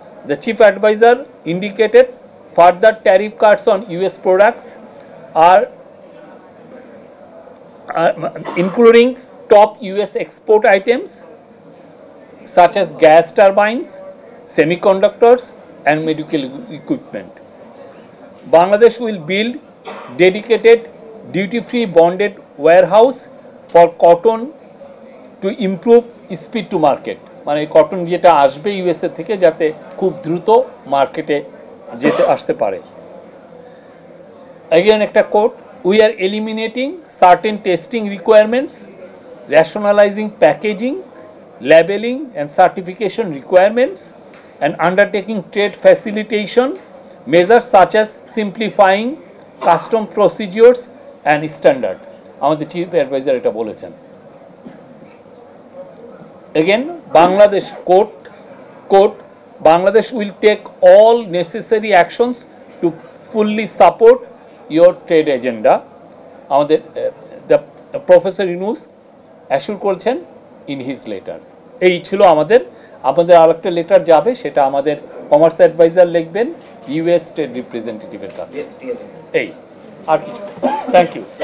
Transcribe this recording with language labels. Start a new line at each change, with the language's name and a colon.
English: The chief advisor indicated further tariff cuts on US products are including top US export items such as gas turbines, semiconductors and medical equipment. Bangladesh will build dedicated duty-free bonded warehouse for cotton to improve speed to market.
Bangla: মানে cotton যেটা আসবে USA থেকে যাতে খুব দ্রুত মার্কেটে যেতে আসতে পারে।
English: Again
Bangla: একটা coat,
English: we are eliminating certain testing requirements, rationalizing packaging, labeling and certification requirements, and undertaking trade facilitation measures such as simplifying custom procedures and standard.
Bangla: আমাদের চিফ অ্যাডভাইজার এটা বলেছেন।
English: Again, Bangladesh quote, Bangladesh will take all necessary actions to fully support your trade agenda.
Bangla: আমাদের
English: the Professor Yunus assure
Bangla: করেছেন
English: in his letter.
Bangla: এই ছিল আমাদের আরেকটা letter যাবে, সেটা আমাদের কমার্স অ্যাডভাইজার লিখবেন ইউএস ট্রেড রিপ্রেজেন্টেটিভের কাছে। এই আর কিছু।
English: Thank you.